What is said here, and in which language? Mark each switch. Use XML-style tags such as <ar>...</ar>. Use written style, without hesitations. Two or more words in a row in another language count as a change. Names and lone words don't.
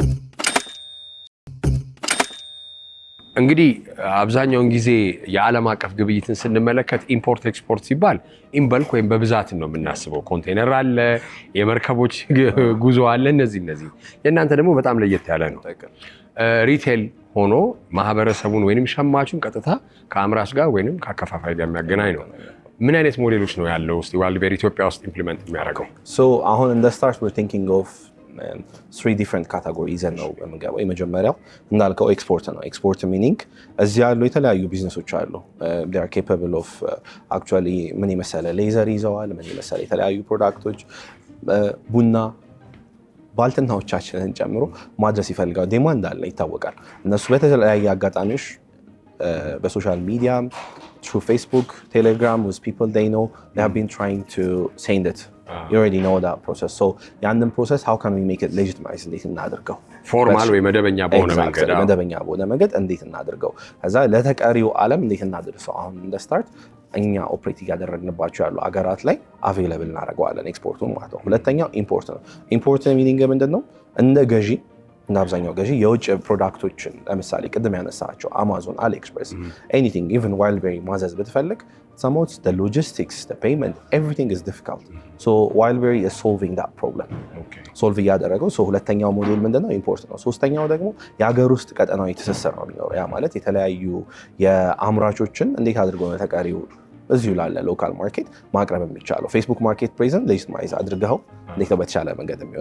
<am>እንግዲህ አብዛኛውን ጊዜ የዓለም አቀፍ ግብይትን ስንመለከት</am> <en>import export</en> <am>ሲባል ኢምበልክ ወይም በብዛትን ነው የምናስበው። ኮንቴነር አለ፣ የመርከቦች ጉዞ አለ። እነዚህ የእናንተ ደግሞ በጣም ለየት ያለ ነው። ሪቴል ሆኖ ማህበረሰቡን ወይንም ሸማቹን ቀጥታ ከአምራች ጋር ወይንም ከአከፋፋይ ጋር የሚያገናኝ ነው። ምን አይነት ሞዴሎች ነው ያለው? እስቲ ዋይልድ ቤሪ ኢትዮጵያ ውስጥ ኢምፕሊመንት የሚያደርገው? አሁን እንደ ስታርት</am> <en>we're thinking of 3 different categories</en> <am>ይዘን ነው የምንገባው። የመጀመሪያው እንዳልከው ኤክስፖርት ነው። ኤክስፖርት ሚኒንግ እዚህ ያሉ የተለያዩ ቢዝነሶች አሉ።</am> <en>they are capable of actually</en> <am>ምን የመሰለ ሌዘር ይዘዋል፣ ምን የመሰለ የተለያዩ ፕሮዳክቶች ቡና ባልትናዎቻችንን ጨምሮ ማድረስ ይፈልጋል። ዴማንድ አለ ይታወቃል። እነሱ በተለያየ አጋጣሚዎች</am> <en>social media through Facebook, Telegram with people they know they have been trying to send it you already know that process. So</en> <am>ያንን ፕሮሰስ</am> <en>how can we make it legitimize</en> <am>እንዴት እናድርገው? ፎርማል ወይ መደበኛ በሆነ መንገድ እንዴት እናድርገው? ከዛ ለተቀሪው ዓለም እንዴት እናድርሰው? አሁን እንደ ስታርት እኛ ኦፕሬት እያደረግንባቸው ያሉ አገራት ላይ አቬይለብል እናደርገዋለን ኤክስፖርቱን ማለት ነው። ሁለተኛው ኢምፖርት ነው።</am> <en>import meaning</en> <am>ምንድነው? እንደ ገዢ እና አብዛኛው ገዢ የውጭ ፕሮዳክቶችን ለምሳሌ ቅድም ያነሳቸው አማዞን፣ አሊኤክስፕረስ</am> <en>anything even</en> <am>ዋይልድቤሪ ማዘዝ ብትፈልግ</am> <en>somehow the logistics, the payment, everything is difficult. So Wildberry is solving that problem.</en> <am>ሶልቭ እያደረገው ሁለተኛው ሞዴል ምንድነው? ኢምፖርት ነው። ሶስተኛው ደግሞ የሀገር ውስጥ ቀጠናዊ ትስስር ነው የሚኖረው። ያ ማለት የተለያዩ የአምራቾችን እንዴት አድርጎ ነው ተቀሪው እዚሁ ላለ</am> <en>local market</en> <am>ማቅረብ የሚቻለው።</am> <en>Facebook market present legitimize</en> <am>አድርገው እንዴት ነው በተሻለ መንገድ የሚሆነው?</am>